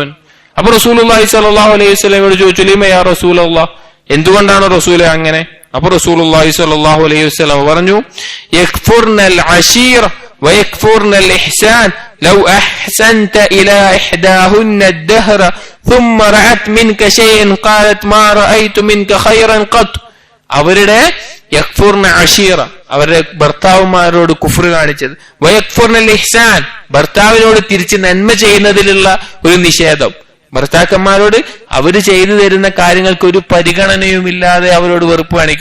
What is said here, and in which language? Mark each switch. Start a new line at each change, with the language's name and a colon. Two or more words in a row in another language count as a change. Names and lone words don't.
Malayalam: അപ്പൊ
Arabic: رسول الله صلى الله عليه وسلم
Malayalam: ചോദിച്ചു,
Arabic: لم يا رسول الله,
Malayalam: എന്തുകൊണ്ടാണ് റസൂലെ അങ്ങനെ?
Arabic: അപ്പൊ رسول الله صلى الله عليه وسلم പറഞ്ഞു, يكفرن العشير ويكفرن الإحسان لو أحسنت إلى إحداهن الدهر ثم رأت منك شيئا قالت ما رأيت منك خيرا قط.
Malayalam: അവരുടെ
Arabic: يكفرن العشير,
Malayalam: അവരുടെ ഭർത്താവുമാരോട് കുഫ്ർ കാണിച്ചത്,
Arabic: ويكفرن الإحسان,
Malayalam: ഭർത്താവിനോട് തിരിച്ച് നന്മ ചെയ്യുന്നതിലുള്ള ഒരു നിഷേധം. ഭർത്താക്കന്മാരോട് അവര് ചെയ്തു തരുന്ന കാര്യങ്ങൾക്ക് ഒരു പരിഗണനയുമില്ലാതെ അവരോട് വെറുപ്പ് കാണിക്കുക.